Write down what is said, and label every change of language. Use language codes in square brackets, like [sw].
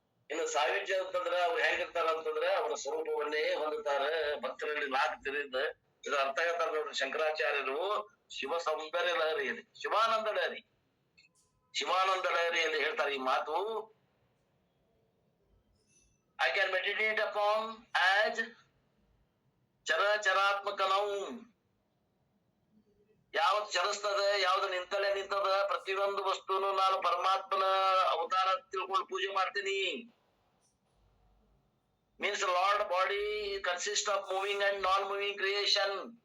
[kn] ಇನ್ನು ಸಾಯುಜ್ಯ ಅಂತಂದ್ರೆ ಅವ್ರು ಹೆಂಗಿರ್ತಾರ ಅಂತಂದ್ರೆ ಅವರ ಸ್ವರೂಪವನ್ನೇ ಹೊಂದುತ್ತಾರೆ. ಭಕ್ತರಲ್ಲಿ ಲಾಗ್ತಿರಿದ್ದ ಇದು ಅರ್ಥ ಹೇಳ್ತಾರೆ ನೋಡ್ರಿ ಶಂಕರಾಚಾರ್ಯರು. ಶಿವ ಸೌಂದರ್ಯ ಲಹರಿಯಲ್ಲಿ ಶಿವಾನಂದ ಲಹರಿಯಲ್ಲಿ ಹೇಳ್ತಾರೆ ಈ ಮಾತು. [en] I can meditate upon as [kn] ಚರಾತ್ಮಕ ನಾವು. ಯಾವ್ದು ಚಲಿಸ್ತದ, ಯಾವ್ದು ನಿಂತದ, ಪ್ರತಿಯೊಂದು ವಸ್ತುನು ನಾನು ಪರಮಾತ್ಮನ ಅವತಾರ ತಿಳ್ಕೊಂಡು ಪೂಜೆ ಮಾಡ್ತೀನಿ. [en] Means lord body consist of moving and non moving creation.